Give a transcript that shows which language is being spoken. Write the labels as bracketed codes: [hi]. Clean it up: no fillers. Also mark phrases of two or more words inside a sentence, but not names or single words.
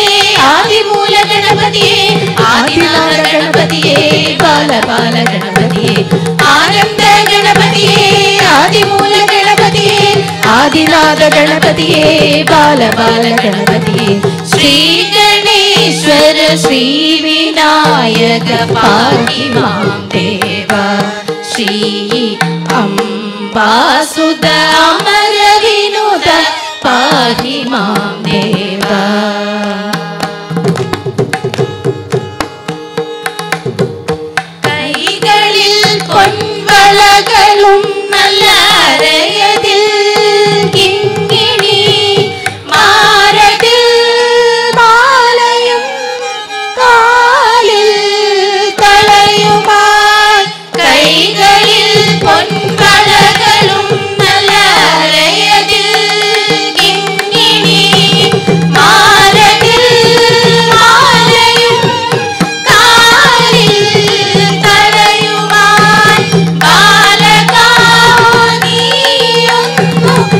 [sa] आदिमूल गणपतिये आदिनाथ गणपतिये बाल बाल गणपतिये आनंद गणपतिये आदिमूल गणपतिये आदिनाथ गणपतिये बाल बाल गणपतिये श्री गणेश्वर श्री विनायक पाहि मां देवा श्री अम्बासुत अमर विनुत पाहि मां देवा [ml] കൈകളിൽ പൊൻവളകളും നല്ല അരയതിൽ കിങ്ങിണി മാരതിൽ മാലയും കാലിൽ തളയുമായി കൈകളിൽ പൊൻവളകളും നല്ല അരയതിൽ കിങ്ങിണി മാരതിൽ മാലയും കാലിൽ തളയുമായി ബാലകാ നീയൊന്നു